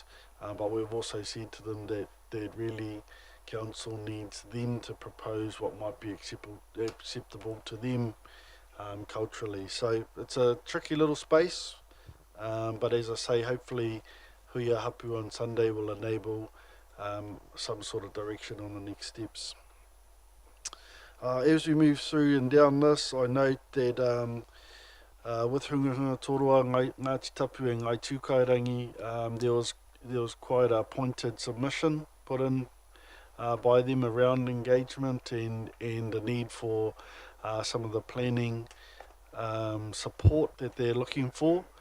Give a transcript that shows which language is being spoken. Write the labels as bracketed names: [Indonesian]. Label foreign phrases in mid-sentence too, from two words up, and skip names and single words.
[English] But we've also said to them that really council needs them to propose what might be acceptable to them culturally. So it's a tricky little space, but as I say, hopefully [Māori] huia hapu [English] on Sunday will enable some sort of direction on the next steps. As we move through and down this, I note that with Hungahunga Torua, Ngāti Tapu and Ngai Tūkairangi, there was quite a pointed submission put in by them around engagement and the need for some of the planning support that they're looking for.